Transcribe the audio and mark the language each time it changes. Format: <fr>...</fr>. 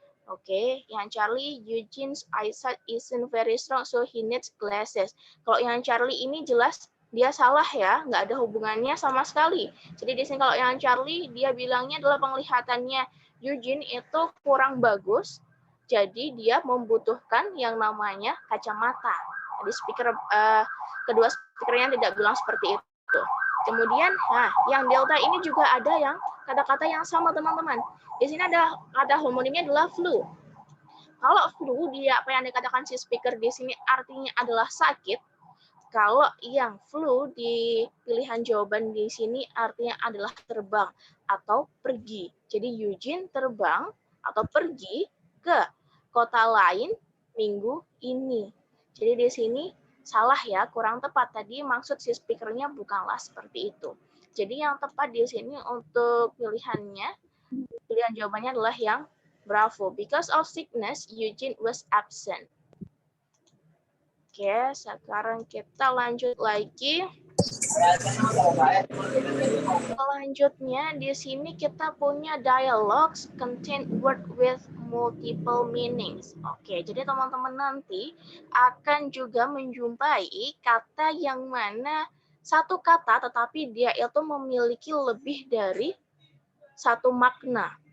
<id>Oke, yang</id> <en>Charlie Eugene's eyesight isn't very strong so he needs glasses.</en> <id>Kalau yang Charlie ini jelas dia salah ya, nggak ada hubungannya sama sekali. Jadi di sini kalau yang Charlie dia bilangnya adalah penglihatannya Eugene itu kurang bagus, jadi dia membutuhkan yang namanya kacamata. Jadi kedua speakernya tidak bilang seperti itu. Kemudian, yang delta ini juga ada yang kata-kata yang sama, teman-teman. Di sini ada kata homonimnya adalah flu. Kalau flu, apa yang dikatakan si speaker di sini artinya adalah sakit. Kalau yang flu di pilihan jawaban di sini artinya adalah terbang atau pergi. Jadi Eugene terbang atau pergi ke kota lain minggu ini. Jadi di sini salah ya, kurang tepat. Tadi maksud si speakernya bukanlah seperti itu. Jadi yang tepat di sini untuk pilihan jawabannya adalah yang Bravo.</id> <en>Because of sickness, Eugene was absent.</en> <id>Oke, sekarang kita lanjut lagi. Selanjutnya di sini kita punya</id> <en>dialogues contain word with multiple meanings.</en> <id>Oke, jadi teman-teman nanti akan juga menjumpai kata yang mana satu kata tetapi dia itu memiliki lebih dari satu makna.</id>